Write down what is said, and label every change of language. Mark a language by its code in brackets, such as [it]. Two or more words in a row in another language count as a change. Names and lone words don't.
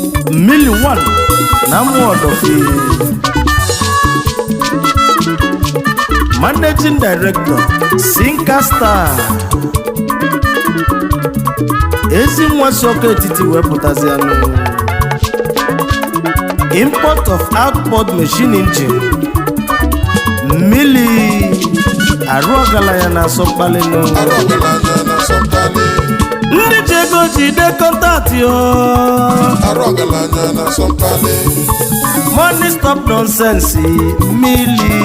[ig] Mmili One na Amodofi. [en] Managing Director, Sinka Star. [ig] Ezi nwa si Oke Etiti wepụtazi anụ. [en] Import of outboard machine engine. [ig] Mmili, arụ ọgaranya na-asọ mkpali nụ. Arụ ọgaranya na-asọ mkpali. Ndị ji ego jide kọntaktị o. Arụ ọgaranya na-asọ mkpali. [en] Money stop nonsense, [ig] mmili.